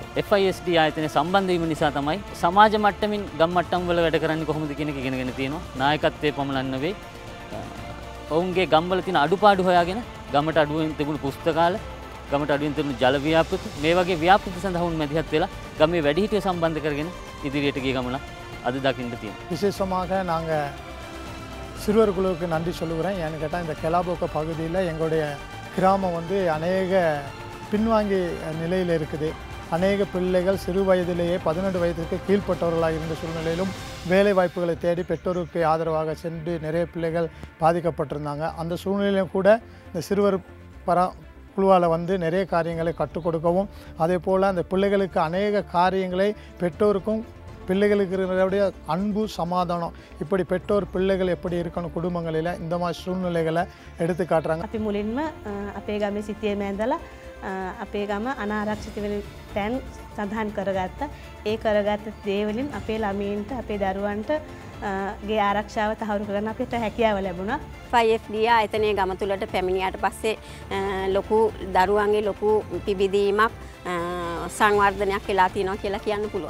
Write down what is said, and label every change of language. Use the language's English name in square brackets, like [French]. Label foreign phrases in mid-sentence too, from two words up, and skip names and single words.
[Sinhala] FISD ආයතනය සම්බන්ධ වීම නිසා තමයි සමාජ මට්ටමින් ගම් මට්ටම් වල වැඩ කරන්නේ කොහොමද කියන එක ඉගෙනගෙන තියෙනවා. නායකත්වයේ පමණක් නෙවෙයි ඔවුන්ගේ ගම්වල තියෙන අඩුපාඩු හොයාගෙන ගමට අඩුවෙන් තිබුණු පුස්තකාල, ගමට අඩුවෙන් තිබුණු ජල ව්‍යාපෘති, මේ වගේ ව්‍යාපෘති සඳහා උන් මැදිහත් වෙලා ගමේ වැඩිහිටියෝ සම්බන්ධ කරගෙන ඉදිරියට ගිය ගමන [Tamil] அது தக்கின்ற தீம். விசேஷமாக நாங்கள் சிறுவர் குழுவுக்கு நன்றி சொல்லுகிறேன். ஏன்னு கேட்டால் இந்த கெலாபோக்க பகுதியில் எங்களுடைய கிராமம் வந்து அநேக பின்வாங்கி நிலையில் இருக்குது. அநேக பிள்ளைகள் சிறு வயதிலேயே 18 வயதிற்கு கீழ்ப்பட்டவர்களாக இருந்த சூழ்நிலையிலும் வேலை வாய்ப்புகளை தேடி பெற்றோருக்கு ஆதரவாக சென்று நிறைய பிள்ளைகள் பாதிக்கப்பட்டிருந்தாங்க. அந்த சூழ்நிலையிலும் கூட இந்த சிறுவர் குழுவால் வந்து நிறைய காரியங்களை கற்றுக் கொடுக்கவும், அதே போல் அந்த பிள்ளைகளுக்கு அநேக காரியங்களை பெற்றோருக்கும் பிள்ளைகளுக்கு இருக்கிற அன்பு, சமாதானம், இப்படி பெற்றோர் பிள்ளைகள் எப்படி இருக்கணும் குடும்பங்களில் இந்த மாதிரி சூழ்நிலைகளை எடுத்து காட்டுறாங்க. [Sinhala] අපි මුලින්ම අපේ ගමේ සිටියේ මෑඳලා අපේ ගම අනාරක්ෂිත වෙන තැන් සඳහන් කරගත්තා. ඒ කරගත්ත දේ වලින් අපේ ළමයින්ට, අපේ දරුවන්ට ගේ ආරක්ෂාව තහවුරු කරගන්න අපිට හැකියාව ලැබුණා. FISD ආයතනයේ ගම තුලට පැමිණියාට පස්සේ ලොකු දරුවන්ගේ ලොකු පිබිදීමක් සංවර්ධනයක් වෙලා තියෙනවා කියලා කියන්න පුළුවන්.